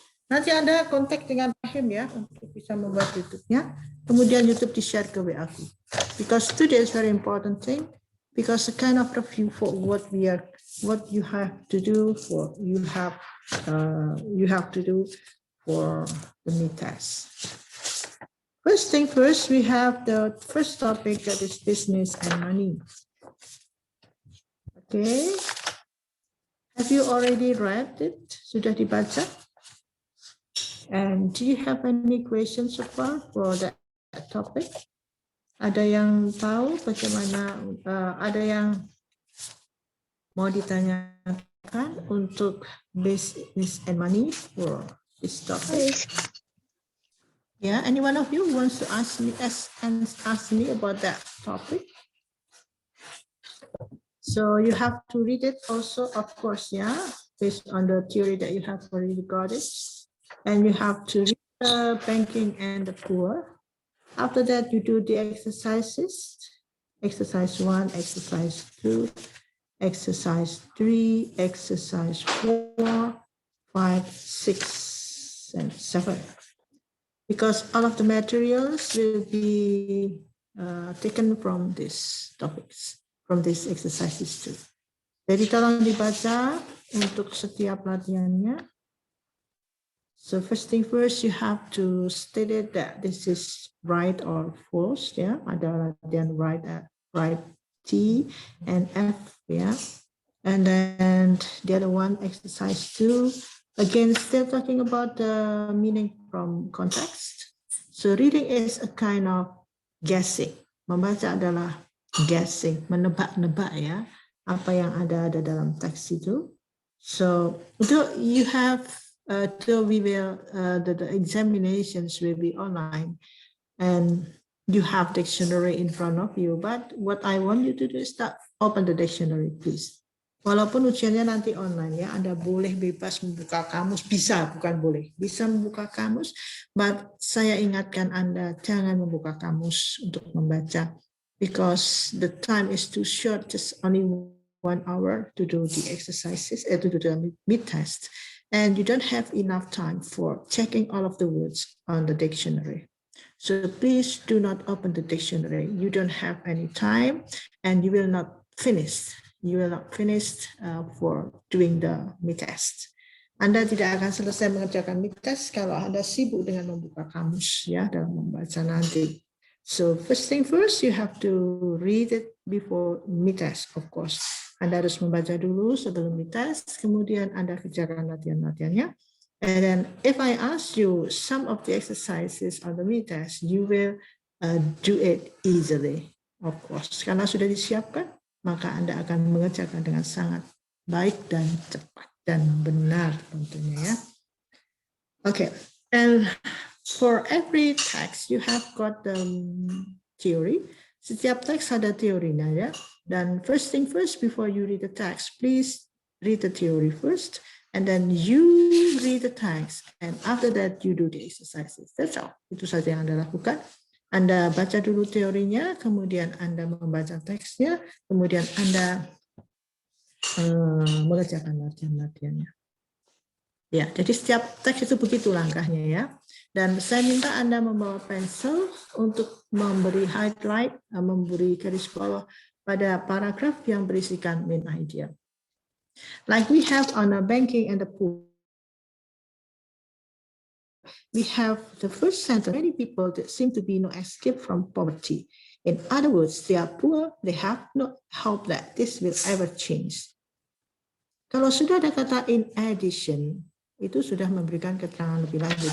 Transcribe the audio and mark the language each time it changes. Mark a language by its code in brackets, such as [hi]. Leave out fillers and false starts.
[id] Nanti Anda kontak dengan Rahim ya untuk bisa membuat YouTube-nya. Kemudian YouTube di-share ke WA aku. [en] Because today is very important thing. Because the kind of review for what you have to do for you have to do for the mid test. First thing first, we have the first topic that is business and money. Okay. Have you already read it? [id] Sudah dibaca? [en] And do you have any questions so far for that topic? [id] Ada yang tahu bagaimana, ada yang mau ditanyakan untuk [en] business and money for this topic? Yeah, any one of you wants to ask me about that topic? So you have to read it also, of course, yeah, based on the theory that you have already got it. And you have to read the banking and the poor. After that, you do the exercises. Exercise 1, exercise 2, exercise 3, exercise 4, 5, 6, and 7. Because all of the materials will be taken from these topics, from these exercises too. [id] Jadi tolong dibaca untuk setiap latihannya. [en] So first thing first, you have to state it that this is right or false, yeah. [id] Ada latihan right T and F, yeah. [en] And then the other one, exercise 2, again, still talking about the meaning from context. So reading is a kind of guessing. [id] Membaca adalah guessing, menebak-nebak ya, apa yang ada dalam teks itu. [en] So you have the examinations will be online and you have dictionary in front of you, but what I want you to do is open the dictionary, please. [id] Walaupun ujiannya nanti online ya, Anda boleh bebas membuka kamus, bisa, bukan boleh, bisa membuka kamus, but saya ingatkan Anda jangan membuka kamus untuk membaca, [en] because the time is too short, just only 1 hour to do the exercises, to do the mid test, and you don't have enough time for checking all of the words on the dictionary. So please do not open the dictionary. You don't have any time, and you will not finish. You will not finish for doing the mid test. [id] Anda tidak akan selesai mengerjakan mid test kalau Anda sibuk dengan membuka kamus ya dalam membaca nanti. [en] So first thing first, you have to read it before mid test, of course. [id] Anda harus membaca dulu sebelum mid test, kemudian Anda kerjakan latihan-latihannya. [en] And then if I ask you some of the exercises on the mid test, you will do it easily, of course. [id] Karena sudah disiapkan, maka Anda akan mengerjakan dengan sangat baik dan cepat dan benar tentunya ya. [en] Okay, and for every text you have got the theory. [id] Setiap teks ada teorinya ya. Dan [en] first thing first, before you read the text, please read the theory first, and then you read the text, and after that you do the exercises. That's all. [id] Itu saja yang Anda lakukan. Anda baca dulu teorinya, kemudian Anda membaca teksnya, kemudian Anda mengerjakan latihan-latihannya. Ya, jadi setiap teks itu begitu langkahnya ya. Dan saya minta Anda membawa pensil untuk memberi highlight, memberi garis bawah pada paragraf yang berisikan main idea. [en] Like we have on a banking and the poor. We have the first sentence, many people that seem to be no escape from poverty. In other words, they are poor, they have no hope that this will ever change. [id] Kalau sudah ada kata in addition, itu sudah memberikan keterangan lebih lanjut.